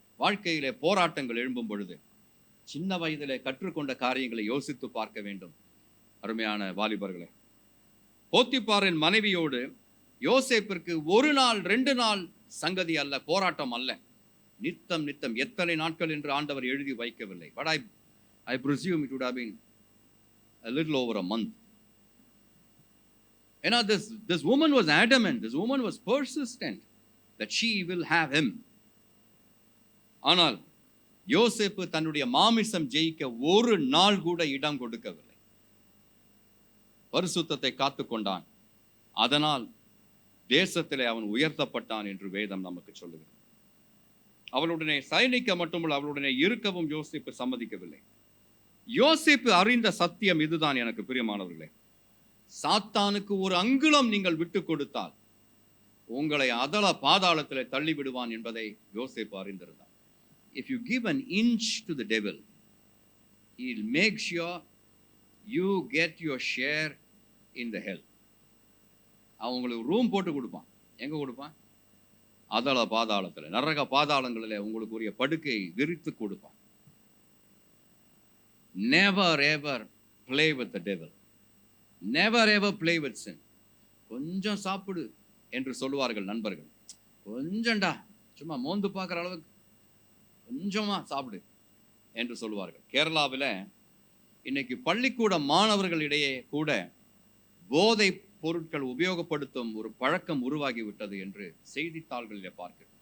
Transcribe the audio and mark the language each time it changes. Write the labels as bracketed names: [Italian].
[Tamil] வாழ்க்கையிலே போராட்டங்கள் எழும்பும் பொழுது சின்ன வயதிலே கற்றுக்கொண்ட காரியங்களை யோசித்து பார்க்க வேண்டும். அருமையான வாலிபர்களே, போத்திபாரின் மனைவியோடு யோசேப்பிற்கு 1 நாள் 2 நாள் சங்கதி அல்ல, போராட்டம் அல்ல, நித்தம் நித்தம் எத்தனை நாட்கள் என்று ஆண்டவர் எழுதி வைக்கவில்லை. [English] But I presume it would have been a little over a month. You know, this woman was adamant, this woman was persistent that she will have him. [Tamil] ஆனால் யோசேப்பு தன்னுடைய மாமிசம் ஜெயிக்க 1 நாள் கூட இடம் கொடுக்கவில்லை. பரிசுத்தத்தை காத்து கொண்டான். அதனால் தேசத்திலே அவன் உயர்த்தப்பட்டான் என்று வேதம் நமக்கு சொல்லுகிறது. அவளுடனே சயனிக்க மட்டுமல்ல, அவளுடனே இருக்கவும் யோசேப்பு சம்மதிக்கவில்லை. யோசேப்பு அறிந்த சத்தியம் இதுதான் எனக்கு பிரியமானவர்களே. சாத்தானுக்கு ஒரு அங்குலம் நீங்கள் விட்டு கொடுத்தால் உங்களை அதல பாதாளத்தில் தள்ளி விடுவான் என்பதை யோசேப்பு அறிந்திருந்தார். [English] If you give an inch to the devil, he'll make sure you get your share in the hell. [Tamil] அவன் உங்களுக்கு ரூம் போட்டு கொடுப்பான். எங்க கொடுப்பான்? அதல பாதாளத்தில், நரக பாதாளங்களில் உங்களுக்கு உரிய படுக்கை விரித்து கொடுப்பான். [English] Never ever play with the devil. Never ever play with sin. [Tamil] கொஞ்சம் சாப்பிடு என்று சொல்லுவார்கள் நண்பர்கள். கொஞ்சம்டா, சும்மா மோந்து பார்க்குற அளவுக்கு கொஞ்சமா சாப்பிடு என்று சொல்லுவார்கள். கேரளாவில் இன்னைக்கு பள்ளிக்கூட மாணவர்களிடையே கூட போதை பொருட்கள் உபயோகப்படுத்தும் ஒரு பழக்கம் உருவாகிவிட்டது என்று செய்தித்தாள்களிலே பார்க்கிறோம்.